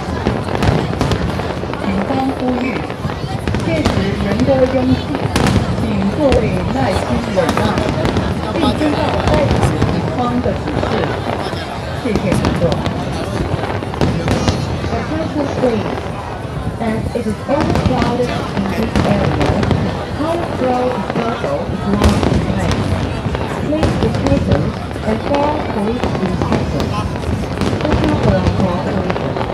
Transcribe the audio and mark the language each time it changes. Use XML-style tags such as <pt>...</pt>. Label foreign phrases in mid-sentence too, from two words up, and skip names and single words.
<yue>警方呼籲，屆時人多擁擠，請各位耐心忍讓，並遵照在場警方的指示。謝謝合作。</yue> <en>Attention please, as it is overcrowded in this area, high-flow disposal is now in place. Please be patient and follow police instructions. Thank you for your cooperation.</en>